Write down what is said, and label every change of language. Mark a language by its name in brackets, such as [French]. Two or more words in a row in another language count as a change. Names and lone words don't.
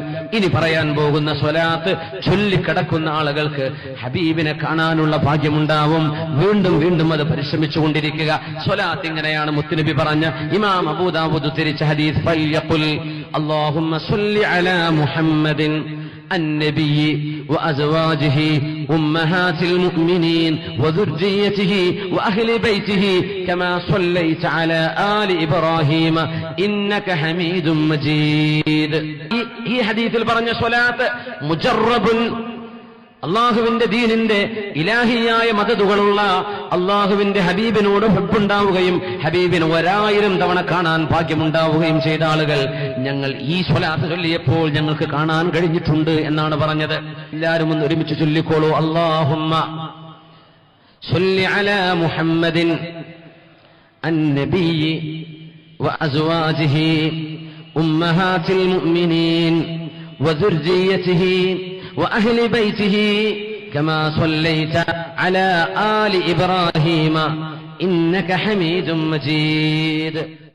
[Malayalam] ഇനി പറയാൻ പോകുന്ന സ്വലാത്ത് ചൊല്ലിക്കിടക്കുന്ന ആളുകൾക്ക് ഹബീബിനെ കാണാനുള്ള ഭാഗ്യമുണ്ടാവും. വീണ്ടും വീണ്ടും അത് പരിശ്രമിച്ചുകൊണ്ടിരിക്കുക. സ്വലാത്ത് ഇങ്ങനെയാണ് മുത്തുനബി പറഞ്ഞ, ഇമാം അബൂ ദാവൂദ് ഉദ്ധരിച്ച ഹദീസ്, [Arabic] فليقل اللهم صل على محمد النبي وأزواجه أمهات المؤمنين وذريته وأهل بيته كما صليت على آل إبراهيم إنك حميد مجيد. [Malayalam] ഈ ഹദീസിൽ പറഞ്ഞ സ്വലാത്ത് മുജറബുൻ, അള്ളാഹുവിന്റെ ദീനിന്റെ ഇലാഹിയായ മദതുകളുള്ള അള്ളാഹുവിന്റെ ഹബീബിനോട് ഹുബ്ബുണ്ടാവുകയും ഹബീബിന് 1000 തവണ കാണാൻ ഭാഗ്യമുണ്ടാവുകയും ചെയ്ത ആളുകൾ ഞങ്ങൾ ഈ സ്വലാത്ത് ചൊല്ലിയപ്പോൾ ഞങ്ങൾക്ക് കാണാൻ കഴിഞ്ഞിട്ടുണ്ട് എന്നാണ് പറഞ്ഞത്. എല്ലാവരും ഒന്ന് ഒരുമിച്ച് ചൊല്ലിക്കോളൂ. [Arabic] اللهم صل على محمد النبي وأزواجه أمهات المؤمنين وذريته وأهل بيته كما صليت على آل إبراهيم إنك حميد مجيد.